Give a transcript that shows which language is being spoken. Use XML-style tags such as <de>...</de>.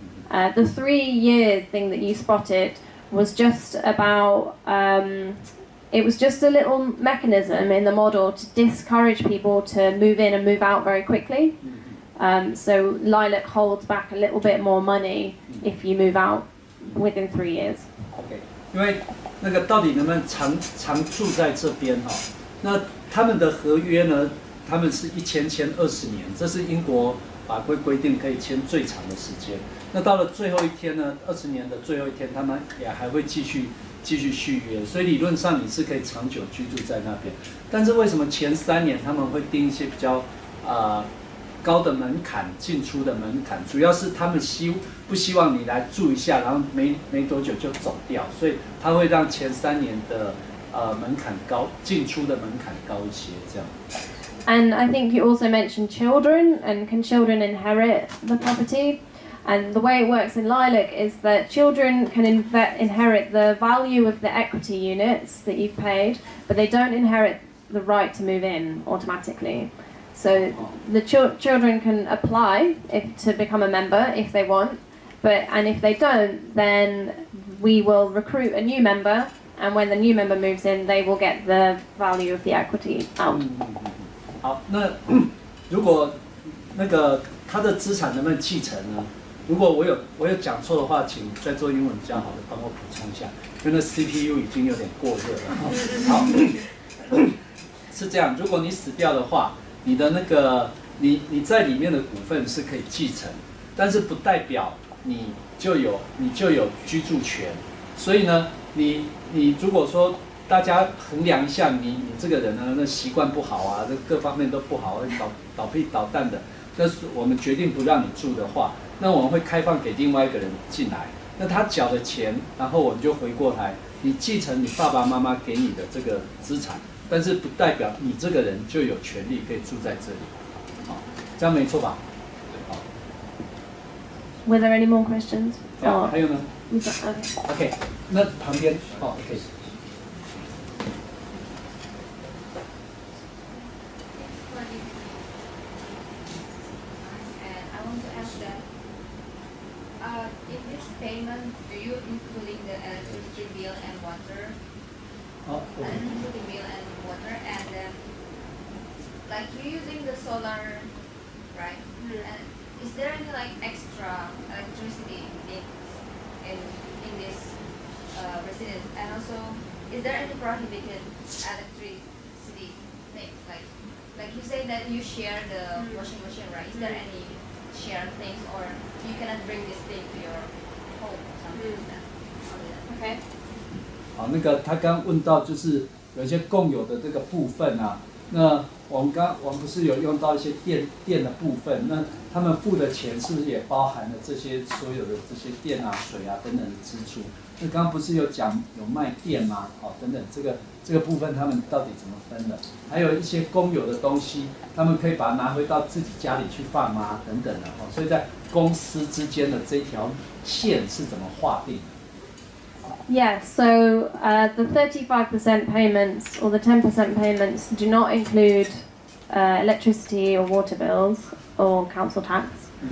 <en>The 3-year thing that you spotted was just about, it was just a little mechanism in the model to discourage people to move in and move out very quickly. So Lilac holds back a little bit more money if you move out within 3 years.</en> <zh>OK， 因为那个到底能不能常住在这边哈？那他们的合约呢？他们是签20年，这是英国法规规定可以签最长的时间。那到了最后一天呢，20年的最后一天，他们也还会继续续约，所以理论上你是可以长久居住在那边。但是为什么前3年他们会定一些比较高的门槛，进出的门槛？主要是他们不希望你来住一下，然后没多久就走掉，所以他会让前3年的门槛高，进出的门槛高一些，这样。</zh> <en>And I think you also mentioned children, and can children inherit the property? And the way it works in Lilac is that children can inherit the value of the equity units that you've paid, but they don't inherit the right to move in automatically. So the children can apply to become a member if they want, and if they don't, then we will recruit a new member, and when the new member moves in, they will get the value of the equity out.</en> <zh>好，那如果那个他的资产能不能继承呢？如果我有讲错的话，请在做英文比较好的帮我补充一下，因为那 CPU 已经有点过热了。好，是这样，如果你死掉的话，你的那个你在里面的股份是可以继承，但是不代表你就有居住权。所以呢，你如果说大家衡量一下你这个人呢，那习惯不好啊，这各方面都不好，会倒屁倒蛋的。但是我们决定不让你住的话，那我们会开放给另外一个人进来。那他缴的钱，然后我们就回过来，你继承你爸爸妈妈给你的这个资产，但是不代表你这个人就有权利可以住在这里。好，这样没错吧？好。</zh> <en>Were there any more questions?</en> <zh>还有呢？OK，那旁边OK。</zh> <en>In this payment, do you including the electricity bill and water? Electricity bill and water, and then like you're using the solar, right? And is there any like extra electricity in this residence? And also, is there any prohibited electricity things like you say that you share the washing machine, right? Is there any share things, or you cannot bring this thing to your home or something like that? Okay.</en> <zh>好，那个他刚问到就是有一些共有的这个部分啊，那我们不是有用到一些电的部分，那他们付的钱是不是也包含了这些所有的这些电啊、水啊等等的支出？那刚刚不是有讲有卖电吗？等等这个部分他们到底怎么分的？还有一些公有的东西，他们可以把它拿回到自己家里去放吗？等等的所以在公司之间的这一条线是怎么划定的？</zh> <en>Yeah, so the 35% payments or the 10% payments do not include electricity or water bills or council tax.</en>